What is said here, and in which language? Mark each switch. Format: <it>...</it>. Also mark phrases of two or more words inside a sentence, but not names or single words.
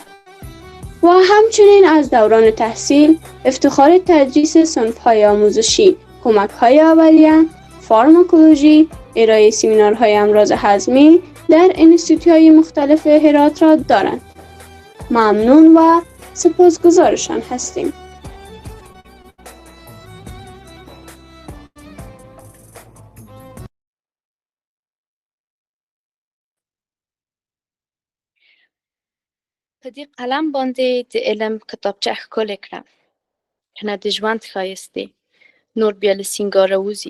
<fa>و همچنین از دوران تحصیل افتخار تدریس صنف‌های آموزشی، کمک‌های اولیه، فارماکولوژی، ارائه سمینارهای امراض هضمی در انستیتوت‌های مختلف هرات را دارند. ممنون و سپاسگزارشان هستیم.</fa> <ps>په دې قلم باندې د علم کتابچه ښکلې کړه، کنه د ژوند ښایستې نور بیا له سینګاره وځي.</ps>